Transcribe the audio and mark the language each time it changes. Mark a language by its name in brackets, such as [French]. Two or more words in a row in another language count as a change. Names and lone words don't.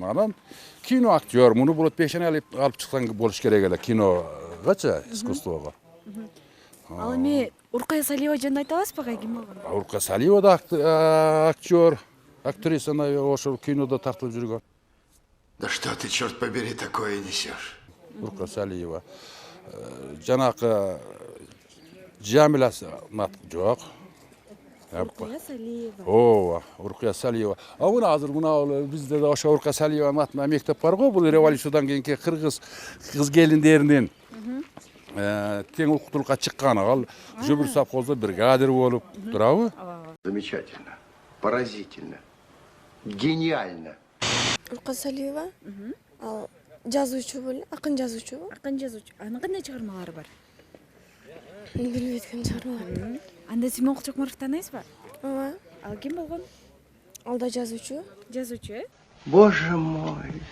[Kyrgyz] Анан кино актер, муну болот пешене алып чыксан болуш керек эле киногачы, искусствого. Ал эми Уркуя Салиева жөнүндө айта аласызбы, ким болгон? Уркуя Салиева да актер, актриса ошол кинодо тартылып жүргөн. [Russian] Да что ты, черт побери, такое несешь? [Kyrgyz] Уркуя Салиева. Жанакы Жамиля жок. Уркуя Салиева. Ооба, Уркуя Салиева. Мына азыр бизде да ошо Уркуя Салиева атында мектеп бар го, бул революциядан кийинки кыргыз кыз-келиндеринин тең укуктуулукка чыккан. Ал Жөбүр совхозда бригадир болуп турабы? [Russian] Замечательно, поразительно, гениально. [Kyrgyz] Уркуя Салиева. Ал жазуучу болу, акын жазуучу. Акын жазуучу. Анын кандай чыгармалары бар? Билбей кеткен чыгармалар. Анда Сүймөн Кулчокморов тааныйсызбы? Ооба. Ал ким болгон? Ал да жазуучу. Жазуучу, [Russian] Боже мой.